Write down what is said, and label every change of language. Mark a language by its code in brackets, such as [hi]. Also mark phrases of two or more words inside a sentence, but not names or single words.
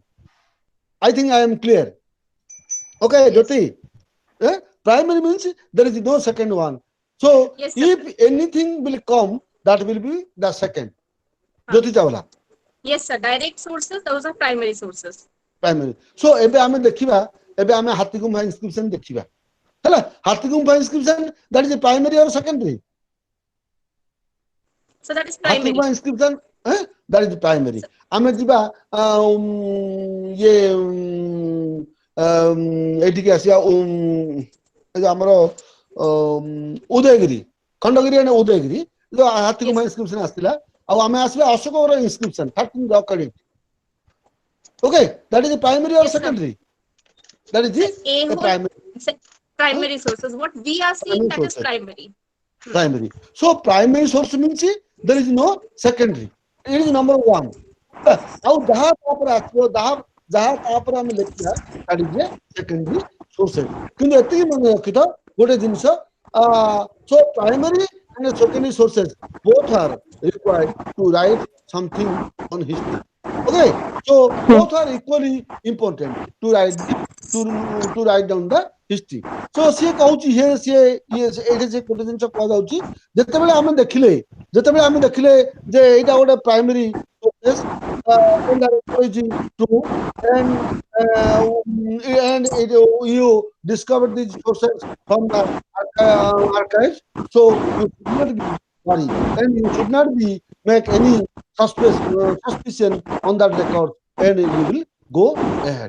[en] I think I am clear. Okay, Yes. Jyoti. Primary means there is no second one. So Yes, sir. if anything will come, that will be the second. Huh. Jyoti Chawla, Yes, sir. Direct sources, those are primary sources. primary. So [or] ଏବେ ଆମେ ଦେଖିବା, ଏବେ ଆମେ ହାତୀଗୁମ୍ଫା inscription ଦେଖିବା। [en] ହେଲା, ହାତୀଗୁମ୍ଫା inscription that is primary or secondary? So that is primary. ହାତୀଗୁମ୍ଫା inscription that is primary. So, [or] ଆମେ ଯିବା ଇଏ ଏଇଠିକି ଆସିବା ଏ ଯୋଉ ଆମର ଉଦୟଗିରି, ଖଣ୍ଡଗିରି and ଉଦୟଗିରି ଯୋଉ ହାତୀଗୁମ୍ଫା [en] yes, [or] inscription ଆସିଥିଲା, ଆଉ ଆମେ ଆସିବା ଅଶୋକର inscription 13 [en] rock cut. Okay, that is the primary or yes, sir. secondary? That is So the a a whole primary, primary sources. What we are seeing, primary that is source. primary. Primary. So primary source means there is no secondary. It is number one. [or] ଆଉ ଯାହା ତାପରେ ଆସିବ ଯାହା ତାପରେ ଆମେ ଲେଖିବା [en] that is a secondary sources. [or] କିନ୍ତୁ ଏତିକି ମନେ ରଖିଥ ଗୋଟେ ଜିନିଷ, [en] so primary and secondary sources both are required to write something on history. Okay, so both are equally important to write down the history. So [or] ସିଏ କହୁଛି ଏଇଠି ସେ ଗୋଟେ ଜିନିଷ କୁହାଯାଉଛି, ଯେତେବେଳେ ଆମେ ଦେଖିଲେ ଯେ ଏଇଟା ଗୋଟେ [en] primary process true and you discovered these sources from the archives, so you should not be worried and you should not be make any suspicion on that record and you will go ahead.